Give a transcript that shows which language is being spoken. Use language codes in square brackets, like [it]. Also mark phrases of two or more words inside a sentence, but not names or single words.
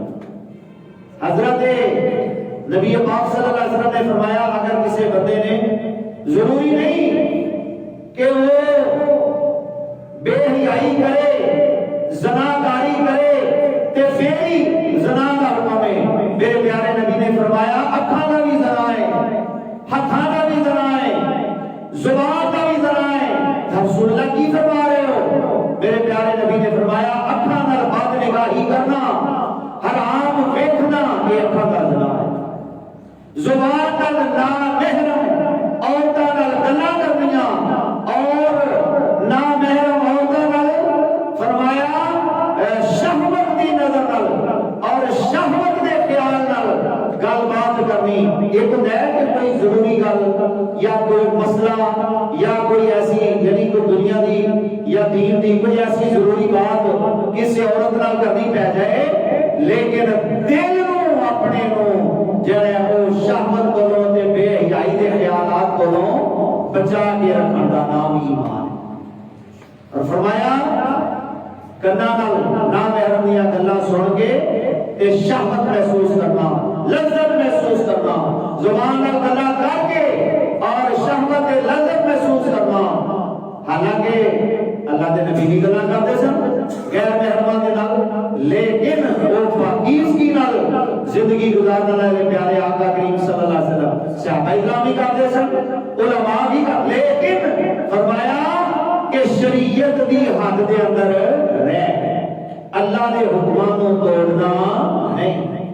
[pa] حضرت نبی پاک [ar] صلی اللہ علیہ وسلم [pa] نے فرمایا اگر کسی بندے نے، ضروری نہیں کہ وہ بے حیائی کرے، زناکاری کرے تے پھر ہی زنا کا حکم ہے، میرے پیارے نبی نے فرمایا اکھاں دا بھی زنا ہے، ہتھاں دا بھی زنا ہے، زبان دا بھی زنا ہے۔ رسول اللہ کی فرما رہے ہو؟ میرے پیارے نبی نے فرمایا اکھاں نال بد نگاہی کرنا، حرام ویکھنا، یہ اکھاں دا زنا ہے۔ زبان نال نامحرم عورتاں نال گلاں کرنیاں اور نامحرم عورتاں نال فرمایا شہوت دی نظر نال اور شہوت دے خیال نال گل بات کرنی، ایک ہوندا ہے کہ کوئی ضروری گل یا کوئی مسئلہ یا کوئی ایسی یعنی کوئی دنیا دی یا دین دی کوئی ایسی ضروری بات کسی عورت نال کرنی پہ جائے، لیکن دل نو اپنے نو جڑا او شہوت کولوں تے بے حیائی دے خیالات کولوں بچا کے رکھن دا نام ایمان ہے۔ اور فرمایا کنا نال نامحرم دیاں گلاں سن کے تے شہوت محسوس کرنا، لذت محسوس کرنا، زبان نال گلاں کر کے اور شہوت لذت محسوس کرنا، حالانکہ اللہ دے نبی بھی گلاں کرتے سن غیر محرماں دے نال، لیکن وہ پاکیزگی نال زندگی گزارنے والے پیارے آقا کریم [ar] صلی اللہ علیہ وسلم [pa] صحابہ کرام بھی کرتے سن، علماء بھی کرتے، لیکن فرمایا کہ شریعت دی حد دے اندر رہ اللہ دے حکماں نو توڑنا نہیں۔